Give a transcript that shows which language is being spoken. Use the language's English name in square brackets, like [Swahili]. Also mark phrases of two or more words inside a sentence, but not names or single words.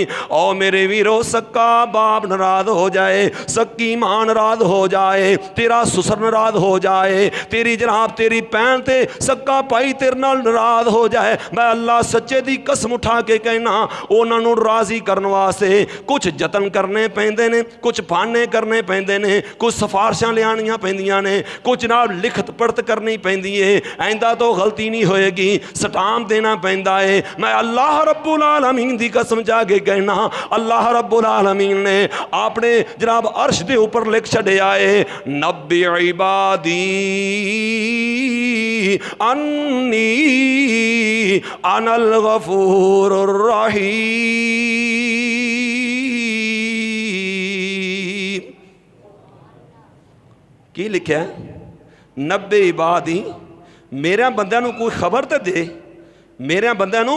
[Punjabi] او میرے ویرو سکا باپ ناراض ہو جائے سکی ماں ناراض ہو جائے تیرا سسر ناراض ہو جائے تیری جناب تیری بھین تے سکا بھائی تیرے نال ناراض ہو جائے میں اللہ سچے دی قسم اٹھا کے کہنا اوہناں نوں راضی کرن واسطے کجھ جتن کرنے پیندے نے کجھ بہانے کرنے پیندے نے کجھ سفارشاں لیانیاں پیندیاں نے کجھ نال لکھت پڑھت کرنی پیندی ہے آئندہ تو غلطی نہیں ہوئے گی سٹام دینا پیندا ہے. मैं [Arabic] الله رب العالمين [Punjabi] دی قسم جاکے کہنا [Arabic] الله رب العالمين [Punjabi] نے اپنے جناب عرش دے اوپر لکھ چھڑیا ہے [Arabic] نبئ عبادي أني أنا الغفور الرحيم. [Punjabi] کی لکھا [Arabic] نبئ عبادي [Punjabi] میرے بندیاں نوں کوئی خبر تو دے میرے بندیاں نوں